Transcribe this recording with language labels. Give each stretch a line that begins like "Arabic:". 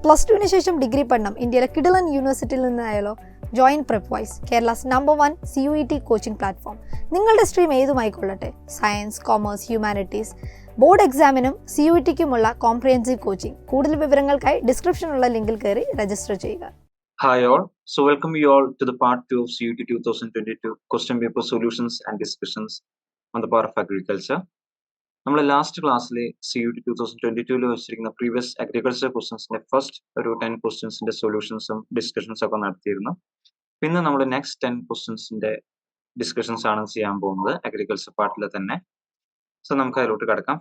Malayalam: +2 ശേഷം ഡിഗ്രി പഠനം ഇന്ത്യയിലെ കിടിലൻ യൂണിവേഴ്സിറ്റിയിൽ നിന്നായാലോ?
English: Join Prepwise, Kerala's #1 CUET coaching platform.
Malayalam: നിങ്ങളുടെ stream ഏതുമായിക്കൊള്ളട്ടെ, science, commerce, humanities, board എക്സാമിനും CUETക്കുമുള്ള comprehensive coaching. കൂടുതൽ വിവരങ്ങൾക്കായി ഡിസ്ക്രിപ്ഷനിലുള്ള ലിങ്കിൽ കയറി രജിസ്റ്റർ ചെയ്യുക.
English: Hi all, so welcome you all to the part 2 of CUET 2022 question paper solutions and discussions on the power of agriculture.
Malayalam: നമ്മൾ last ക്ലാസ്സിൽ CUET 2022 വെച്ചിരിക്കുന്ന previous agriculture ക്വസ്റ്റ്യൻസിന്റെ first ഒരു 10 ക്വസ്റ്റ്യൻസിന്റെ സൊല്യൂഷൻസും ഡിസ്കഷൻസും ഒക്കെ നടത്തിയിരുന്നു. പിന്നെ നമ്മൾ നെക്സ്റ്റ് 10 ക്വസ്റ്റ്യൻസിന്റെ ഡിസ്കഷൻസ് ആണ് ചെയ്യാൻ പോകുന്നത് അഗ്രികൾച്ചർ പാർട്ടിൽ തന്നെ. സോ നമുക്ക് അതിലോട്ട് കിടക്കാം.